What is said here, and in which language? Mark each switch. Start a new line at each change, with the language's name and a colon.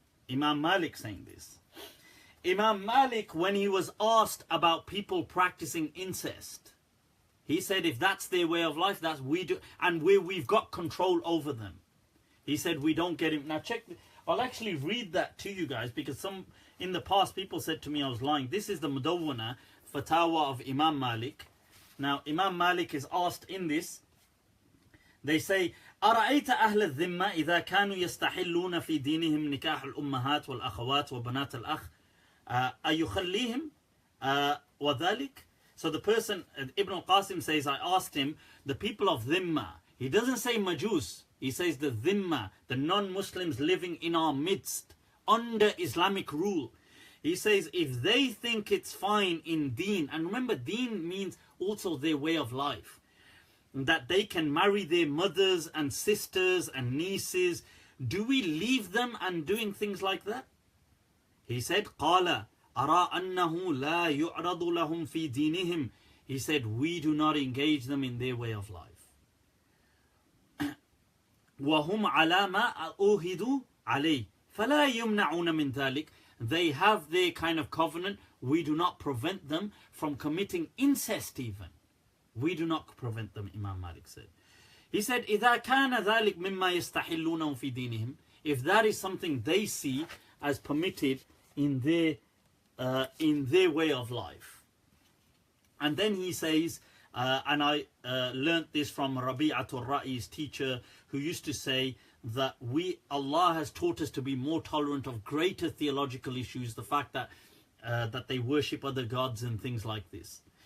English: Imam Malik saying this. Imam Malik, when he was asked about people practicing incest, he said, if that's their way of life, that's we do, and we've got control over them. He said, we don't get him. Now check, I'll actually read that to you guys, because in the past people said to me I was lying. This is the Mudawwana Fatawa of Imam Malik. Now Imam Malik is asked in this, they say,
Arabic: أرأيت أهل الذمة إذا كانوا يستحلون في دينهم نكاح الأمهات والأخوات وبنات الأخ أيخليهم وذلك.
English: So the person, Ibn al-Qasim says, I asked him, the people of Dhimma, he doesn't say Majus, he says the Dhimma, the non-Muslims living in our midst, under Islamic rule. He says, if they think it's fine in deen, and remember deen means also their way of life, that they can marry their mothers and sisters and nieces, do we leave them and doing things like that? He said,
Arabic: قال أرى أنه لا يعرض لهم في دينهم.
English: He said, we do not engage them in their way of life.
Arabic: وهم على ما أوهدوا عليه فلا يمنعون من ذلك.
English: They have their kind of covenant. We do not prevent them from committing incest even. We do not prevent them, Imam Malik said. He said,
Arabic: إذا كان ذلك مما يستحلونه في دينهم.
English: If that is something they see as permitted in their way of life. And then he says, and I learnt this from Rabi'atul Ra'i's teacher, who used to say that Allah has taught us to be more tolerant of greater theological issues, the fact that they worship other gods and things like this.